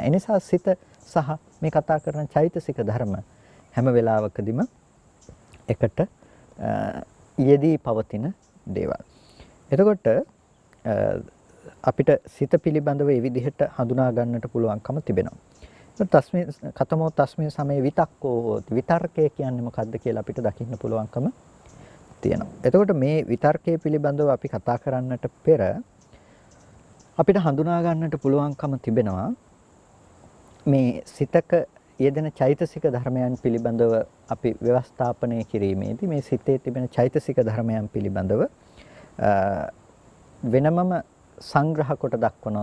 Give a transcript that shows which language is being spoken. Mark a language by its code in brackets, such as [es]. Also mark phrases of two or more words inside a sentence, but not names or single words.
[si] ඒ නිසා සිත සහ මේ කතා කරන චෛතසික ධර්ම හැම වෙලාවකදීම එකට යෙදී පවතින දේවල්. එතකොට අපිට සිත පිළිබඳව මේ විදිහට හඳුනා ගන්නට පුළුවන්කම තිබෙනවා. [pi] තස්මේ කතමෝ තස්මේ සමේ විතක්කෝ හෝති. [si] විතර්කය කියන්නේ මොකද්ද කියලා අපිට දකින්න පුළුවන්කම තියෙනවා. එතකොට මේ විතර්කයේ පිළිබඳව අපි කතා කරන්නට පෙර අපිට හඳුනා ගන්නට පුළුවන්කම තිබෙනවා මේ සිතක යෙදෙන චෛතසික ධර්මයන් පිළිබඳව අපි ව්‍යවස්ථාපනය කිරීමේදී මේ සිතේ තිබෙන චෛතසික ධර්මයන් පිළිබඳව වෙනමම සංග්‍රහ කොට දක්වනවා.